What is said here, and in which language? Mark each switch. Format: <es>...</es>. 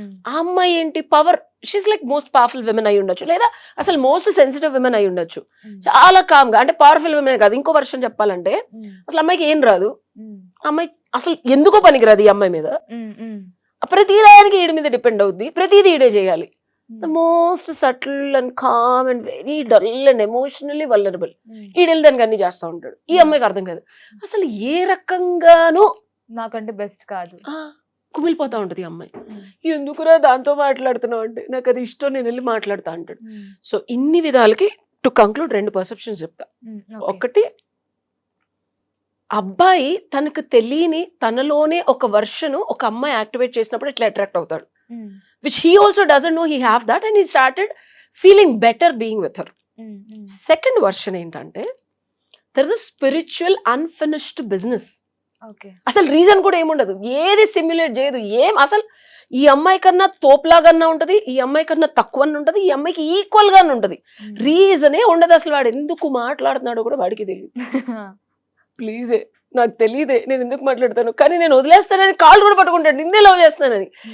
<te>ఆ అమ్మాయి ఏంటి power, she's like most powerful women అయి ఉండొచ్చు, లేదా అసలు మోస్ట్ సెన్సిటివ్ విమెన్ అయి ఉండొచ్చు. చాలా కామ్ గా, అంటే పవర్ఫుల్ విమెన్ కాదు, ఇంకో వర్షన్ చెప్పాలంటే అసలు అమ్మాయికి ఏం రాదు, అమ్మాయి అసలు ఎందుకో పనికిరాదు ఈ అమ్మాయి మీద, ప్రతిదానికి ఈడి మీద డిపెండ్ అవుద్ది, ప్రతిదీ ఈడే చేయాలి.</te> <en>The most subtle and calm and very dull and emotionally vulnerable.</en> <te>ఈడెళ్ళి దానికి అన్ని చేస్తూ ఉంటాడు. ఈ అమ్మాయికి అర్థం కాదు అసలు ఏ రకంగానూ నాకంటే బెస్ట్ కాదు, కుమిలిపోతా ఉంటది అమ్మాయి. ఎందుకురా దాంతో మాట్లాడుతున్నావు అంటే నాకు అది ఇష్టం, నేను వెళ్ళి మాట్లాడుతా అంటాడు. సో ఇన్ని విధాలకి టు కంక్లూడ్ 2 పర్సెప్షన్స్ చెప్తా. ఒకటి, అబ్బాయి తనకు తెలియని తనలోనే ఒక వర్షన్ ఒక అమ్మాయి యాక్టివేట్ చేసినప్పుడు ఇట్లా అట్రాక్ట్ అవుతాడు.</te> <en>Which he also doesn't know he have that, and he started feeling better being with her. Second version</en> <te>ఏంటంటే</te> <en>there is a spiritual unfinished business.</en> <te>అసలు రీజన్ కూడా ఏముండదు, ఏది స్టిమ్యులేట్ చేయదు, ఏం అసలు ఈ అమ్మాయి కన్నా తోపులాగన్నా ఉంటది, ఈ అమ్మాయి కన్నా తక్కువ ఉంటది, ఈ అమ్మాయికి ఈక్వల్ గానే ఉంటది, రీజనే ఉండదు. అసలు వాడు ఎందుకు మాట్లాడుతున్నాడో కూడా వాడికి తెలియదు. ప్లీజే నాకు తెలియదే నేను ఎందుకు మాట్లాడతాను, కానీ నేను వదిలేస్తానని కాళ్ళు కూడా పట్టుకుంటాడు, నిన్నే లవ్ చేస్తానని.</te>